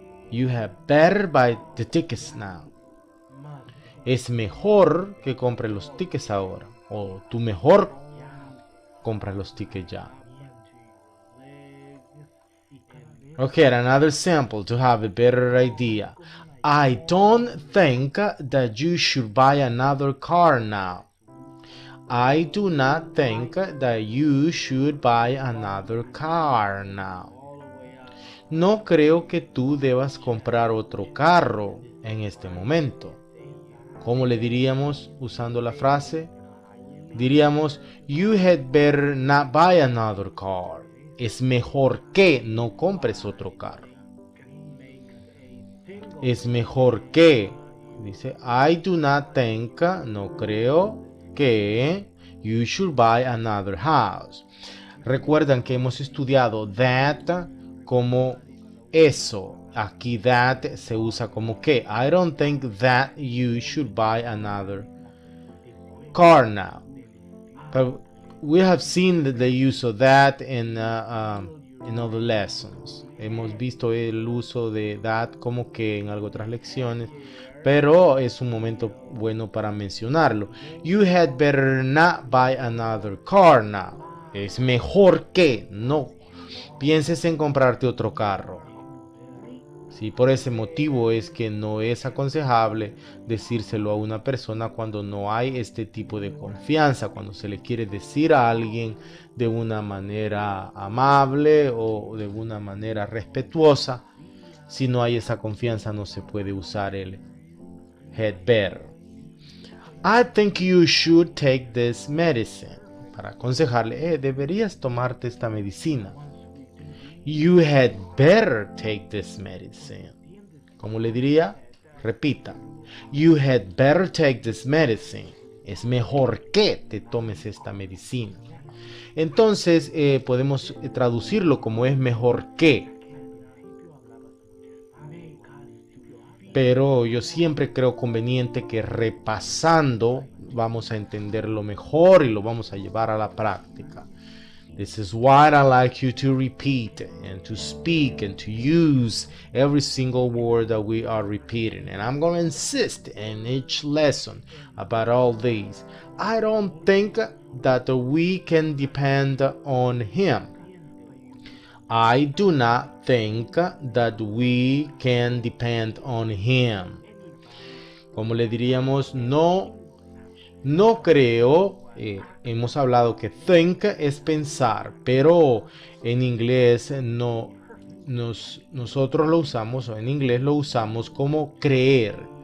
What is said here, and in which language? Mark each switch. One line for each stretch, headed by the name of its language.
English: You have better buy the tickets now.
Spanish: Es mejor que compre los
English: tickets
Spanish: ahora, o tú mejor compra los
English: tickets
Spanish: ya.
English: Okay, another sample to have a better idea. I don't think that you should buy another car now. I do not think that you should buy another car now.
Spanish: No creo que tú debas comprar otro carro en este momento. ¿Cómo le diríamos usando la frase? Diríamos,
English: you had better not buy another car.
Spanish: Es mejor que no compres otro carro. Es mejor que, dice,
English: I do not think,
Spanish: no creo que
English: you should buy another house.
Spanish: Recuerdan que hemos estudiado that como eso. Aquí that se usa como que.
English: I don't think that you should buy another car now. But we have seen the use of that in other lessons.
Spanish: Hemos visto el uso de that como que en otras lecciones, pero es un momento bueno para mencionarlo.
English: You had better not buy another car now.
Spanish: Es mejor que no pienses en comprarte otro carro. Sí, por ese motivo es que no es aconsejable decírselo a una persona cuando no hay este tipo de confianza, cuando se le quiere decir a alguien de una manera amable o de una manera respetuosa. Si no hay esa confianza, no se puede usar el had better.
English: I think you should take this medicine.
Spanish: Para aconsejarle, deberías tomarte esta medicina.
English: You had better take this medicine.
Spanish: ¿Cómo le diría? Repita.
English: You had better take this medicine.
Spanish: Es mejor que te tomes esta medicina. Entonces podemos traducirlo como es mejor que. pero yo siempre creo conveniente que repasando vamos a entenderlo mejor y lo vamos a llevar a la práctica.
English: This is why I like you to repeat and to speak and to use every single word that we are repeating. And I'm going to insist in each lesson about all these. I don't think that we can depend on him. I do not think that we can depend on him.
Spanish: Como le diríamos, no creo. Hemos hablado que think es pensar, pero en inglés nosotros lo usamos, o en inglés lo usamos como creer.